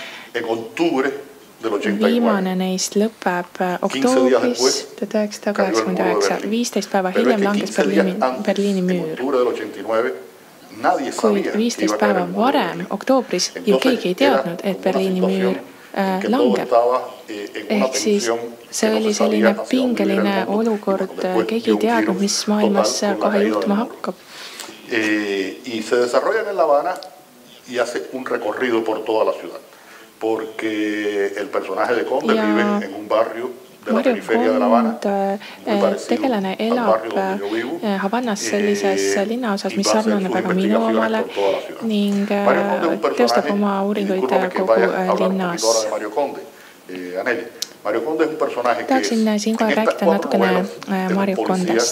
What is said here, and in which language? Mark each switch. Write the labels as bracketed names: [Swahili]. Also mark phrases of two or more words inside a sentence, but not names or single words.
[Estonian] Viimane neist lõpeb oktoobris 1989, 15 päeva hiljem langes Berliini müür. Kuid 15 päeva varem, oktoobris, ju keegi ei teadnud, et Berliini müür langeb. Ehk siis see oli selline pingeline olukord, keegi ei teadnud, mis maailmas kohe juhtuma hakkab. [Spanish] Y se desarrolla en La Habana y hace un recorrido por toda la ciudad, porque el personaje de Conde vive en un barrio de la periferia de La Habana, [Estonian] tegelane elab Havannas sellises linnaosas, mis sarnaneb väga minu omale ning teostab oma uuringuid kogu linnas. Tahaksin siinkohal rääkida natukene Mario Condest.